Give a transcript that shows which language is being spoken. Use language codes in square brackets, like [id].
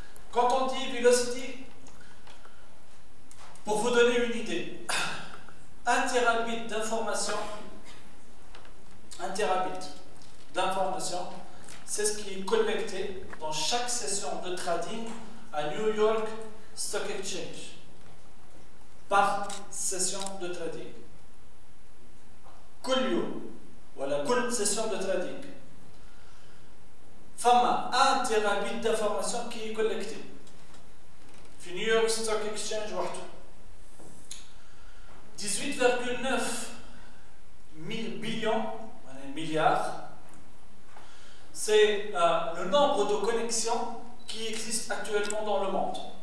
[fr] Quand on dit velocity, pour vous donner une idée, 1 terabit d'information, c'est ce qui est collecté dans chaque session de trading à New York Stock Exchange. Par session de trading. [ar] كل يوم ولا كل [fr] session de trading. [ar] فما [fr] 1 terabit d'information qui est collectée. [ar] في [fr] New York Stock Exchange [ar] وحده. [fr] 18,9 billions, milliards, c'est le nombre de connexions qui existent actuellement dans le monde.